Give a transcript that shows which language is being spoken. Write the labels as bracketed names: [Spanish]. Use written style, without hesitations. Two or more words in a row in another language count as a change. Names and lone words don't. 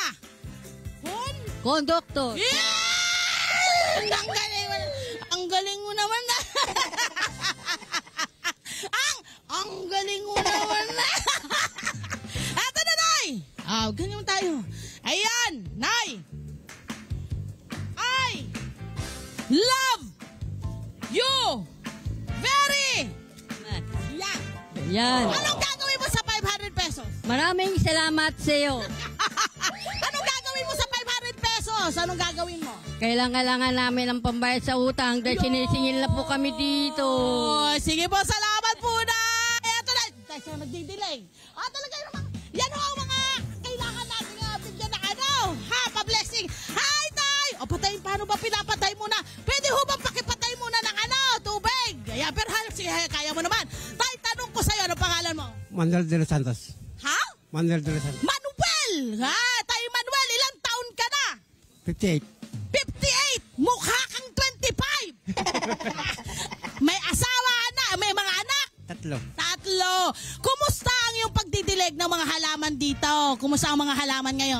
[Filipino] Conductor. Yeah! Ang galing mo naman na. ang galing mo naman na. Eto na, Nay. Ganyan tayo. Ayan, Nay. [English] I love you very yan. [Filipino] Yan. Anong gagawin mo sa 500 pesos? Maraming salamat sa iyo. Anong gagawin mo sa 500 pesos? Anong gagawin mo? Kailangan namin ng pambayad sa utang dahil sinisingil na po kami dito. Oh, sige po, salamat po na. Eto na, dahil siya nagdidelay. Talaga yung yan ang mga kailangan natin bigyan na pa-blessing. Hi, Tay! Patayin, paano ba pinapatay mo na? Pwede ho ba pakipatay mo na ng tubig? Pero sige, kaya mo naman. Tay, tanong ko sa'yo, ano pangalan mo? Manuel de los Santos. Ha? Manuel de los Santos. Manuel! Tay Manuel, ilang taon ka na? 58. 58! Mukha kang 25! May asawa na, may mga anak? 3. Kumusta ang iyong pagdidilig ng mga halaman dito? Kumusta ang mga halaman ngayon?